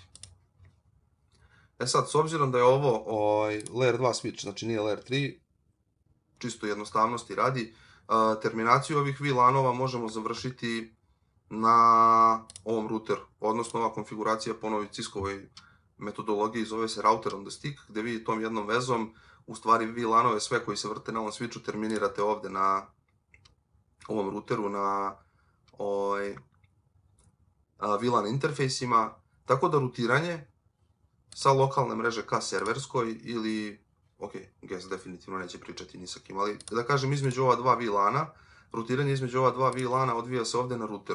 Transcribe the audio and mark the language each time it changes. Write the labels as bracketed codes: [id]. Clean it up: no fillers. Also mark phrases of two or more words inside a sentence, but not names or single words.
[sr] E sad, s obzirom da je ovo [en] layer 2 switch, [sr] znači nije [en] layer 3, [sr] čisto jednostavnosti radi, terminaciju ovih VLAN-ova možemo završiti na ovom routeru, odnosno ova konfiguracija po novoj Cisco-ovoj metodologiji zove se [en] router on the stick, [sr] gde vi tom jednom vezom u stvari VLAN-ove sve koji se vrte na ovom switchu terminirate ovde na ovom routeru, na VLAN interfejsima, tako da rutiranje sa lokalne mreže ka serverskoj ili, ok, guest definitivno neće pričati ni sa kim, ali da kažem između ova dva VLAN-a, rutiranje između ova dva VLAN-a odvija se ovde na routeru.